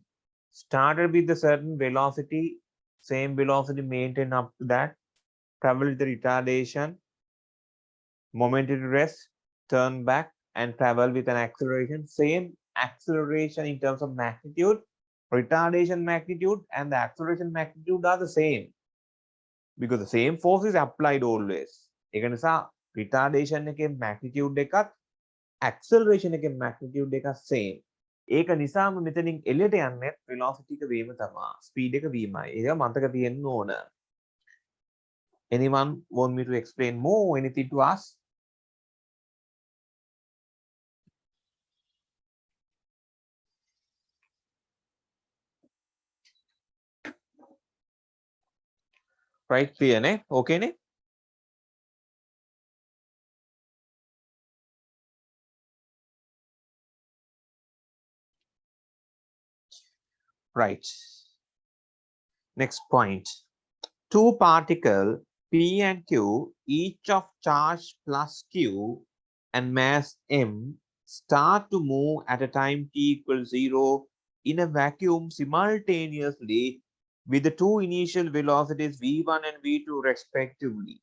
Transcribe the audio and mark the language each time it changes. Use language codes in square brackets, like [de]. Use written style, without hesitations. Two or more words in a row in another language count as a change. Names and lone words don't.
[en] Started with a certain velocity, same velocity maintained up to that, travel the retardation, momentary rest, turn back, and travel with an acceleration. Same acceleration in terms of magnitude, retardation magnitude, and the acceleration magnitude are the same because the same force is applied always. [si] ඒක නිසා retardation එකේ magnitude එකත් acceleration එකේ magnitude එකත් same. ඒක නිසාම මෙතනින් එළියට යන්නේ velocity එක වීම තමයි, speed එක වීමයි. ඒක මතක තියෙන්න ඕන. [en] Anyone want me to explain more? Anything to ask? Right, clear ne? Okay ne? Right. Next point. Two particles P and Q, each of charge plus Q and mass M, start to move at a time t equals 0 in a vacuum simultaneously with the two initial velocities v1 and v2 respectively.